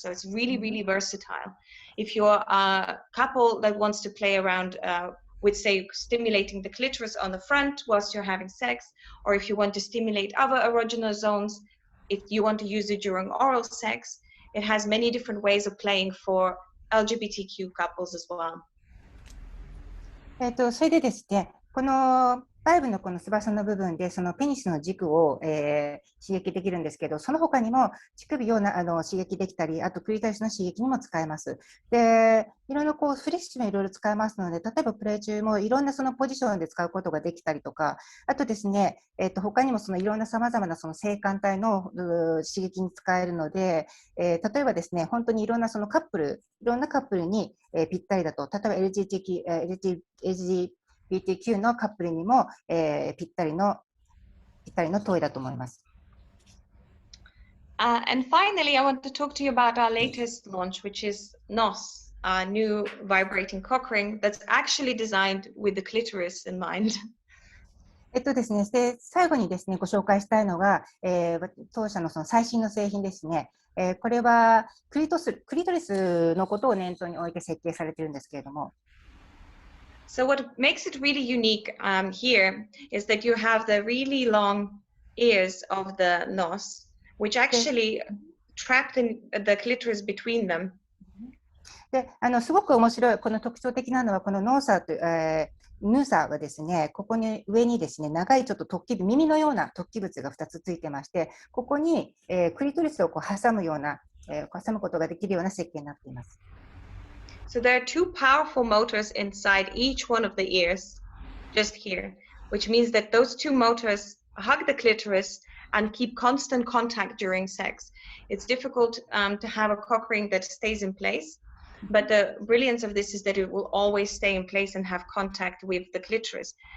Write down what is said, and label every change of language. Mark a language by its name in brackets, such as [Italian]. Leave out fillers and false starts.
[English] So it's really, really versatile. If you're a couple that wants to play around with, say, stimulating the clitoris on the front whilst you're having sex, or if you want to stimulate other erogenous zones, if you want to use it during oral sex, it has many different ways of playing for LGBTQ couples as well. [Japanese] それでですね、このバイブのこの翼の部分でそのペニスの軸を、刺激できるんですけど、その他にも乳首を刺激できたり、あとクリトリスの刺激にも使えます。で、いろいろこうフレッシュにいろいろ使えますので、例えばプレイ中もいろんなそのポジションで使うことができたりとか、あとですね、他にもそのいろんなさまざまなその性感帯の刺激に使えるので、例えばですね、本当にいろんなそのいろんなカップルに、ぴったりだと、例えば LGBTQ のカップルにも、ぴったりのトイだと思います。 [English] And finally, I want to talk to you about our latest launch, which is NOS, our new vibrating cock ring that's actually designed with the clitoris in mind. [Japanese] ですね、で最後にですね、ご紹介したいのが、当社のその最新の製品ですね。これはクリトリスのことを念頭に置いて設計されているんですけれども。 [English] So what makes it really unique here is that you have the really long ears of the nose, which actually trapped in the clitoris between them. [Japanese] ですごく面白い、この特徴的なのは、このノーサーと、ヌーサーはですね、ここに上にですね、長いちょっと突起物、耳のような突起物が2つついてまして、ここに、クリトリスをこう挟むような、挟むことができるような設計になっています。 [English] So there are two powerful motors inside each one of the ears, just here, which means that those two motors hug the clitoris and keep constant contact during sex. It's difficult to have a cock ring that stays in place, but the brilliance of this is that it will always stay in place and have contact with the clitoris.